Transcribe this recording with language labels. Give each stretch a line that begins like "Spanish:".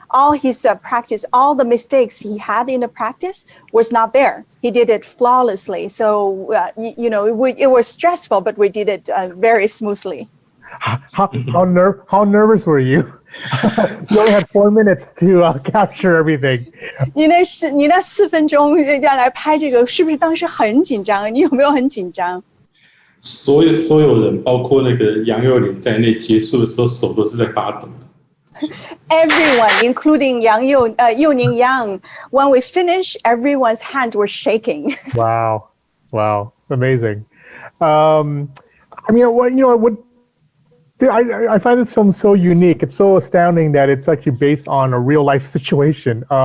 English: All his practice, all the mistakes he had in the practice was not there. He did it flawlessly. So, it was stressful, but we did it very smoothly. How nervous were you? You only had 4 minutes to capture everything.
Chinese: 你那4分钟要来拍这个，是不是当时很紧张？你有没有很紧张？所有人，包括那个杨佑宁在内，结束的时候手都是在发抖的。
English: Everyone, including Yuning Yang, when we finished, everyone's hand was shaking. Wow, amazing. I find this film so unique. It's so astounding that it's actually based on a real life situation.